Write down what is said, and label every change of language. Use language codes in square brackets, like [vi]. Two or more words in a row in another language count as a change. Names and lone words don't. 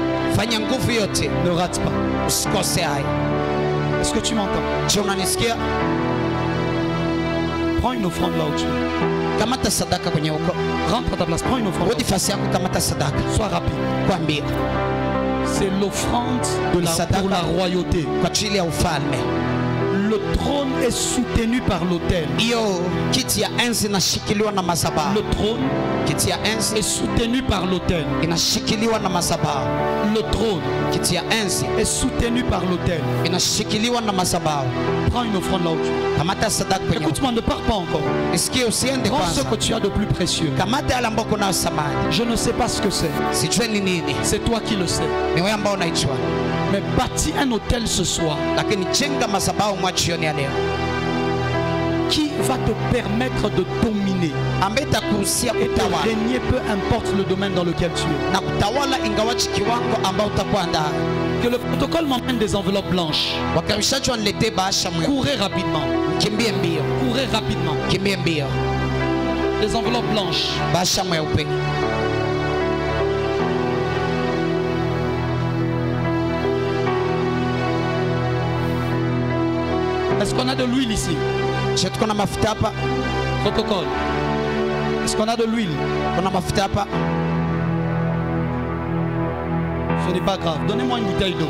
[sw] Fanya nguvu yote [fr] Ne rate pas. [sw] usikose hayo. [fr] Est-ce que tu m'entends? [sw] Je unanisikia? [fr] Prends une offrande là où tu es. [sw] Kamata sadaka kwenye huko. [fr] Rentre à ta place. Prends une offrande. [sw] Rudi fasi yako, kamata sadaka. [fr] Sois rapide. [sw] Kwambia [fr] C'est l'offrande pour la royauté. [sw] kwa ajili ya ufalme. [fr] Le trône est soutenu par l'autel. [sw] Hiyo kiti ya enzi inashikiliwa na madhabahu. [fr] Le trône [sw] Kiti ya enzi [fr] est soutenu par l'autel. [sw] inashikiliwa na madhabahu. [fr] Le trône [sw] Kiti ya enzi [fr] est soutenu par l'autel. [sw] inashikiliwa na madhabahu. [fr] Prends une offrande là où tu es. [sw] Kamata sadaka kwenye huko. [fr] Écoute-moi, ne pars pas encore. [sw] Nisikie, usiende [fr] Prends ce [sw] kwanza. [fr] que tu as de plus précieux. [sw] Kamata yale ambayo kuna samani. [fr] Je ne sais pas ce que c'est. [sw] Sijui ni nini. [fr] C'est toi qui le sais. [sw] Ni wewe ambao unaijua. [fr] Mais bâtis un hôtel ce soir [sw] Lakini jenga madhabahu mwa jioni ya leo [fr] qui va te permettre de dominer [sw] ambaye itakuhusia [fr] et de [sw] kutawala [fr] régner, peu importe le domaine dans lequel tu es. [sw] na kutawala ingawachi kiwango ambao utakuwa ndani. [fr] Que le protocole m'emmène des enveloppes blanches. [sw] Wakarishaji waniletee bahasha mweupe. [fr] Courez rapidement. [sw] Kimbie mbio, [fr] Courez rapidement. [sw] kimbie mbio. [fr] Des enveloppes blanches. [sw] Bahasha mweupe. [fr] Est-ce qu'on a de l'huile ici? [sw] Je tuko na mafuta hapa. [fr] Protocole. Est-ce qu'on a de l'huile? [sw] Kuna mafuta hapa. [fr] Ce n'est pas grave. Donnez-moi une bouteille d'eau.